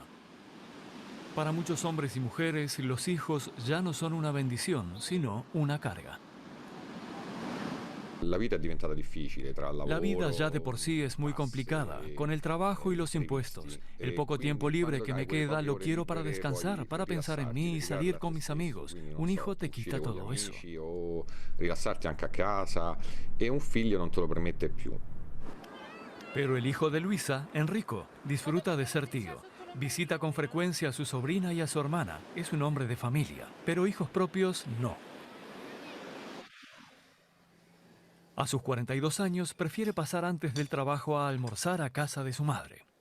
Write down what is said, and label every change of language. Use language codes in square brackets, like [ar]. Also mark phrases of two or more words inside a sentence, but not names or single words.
[es] Para muchos hombres y mujeres, los hijos ya no son una bendición, sino una carga. La vida Ya de por sí es muy complicada, con el trabajo y los impuestos. El poco tiempo libre que me queda lo quiero para descansar, para pensar en mí y salir con mis amigos. Un hijo te quita todo eso. [it] Rilassarti anche a casa e un figlio non te lo permette più. [es] Pero el hijo de Luisa, Enrico, disfruta de ser tío. Visita con frecuencia a su sobrina y a su hermana. Es un hombre de familia, pero hijos propios no. A sus 42 años prefiere pasar antes del trabajo a almorzar a casa de su madre.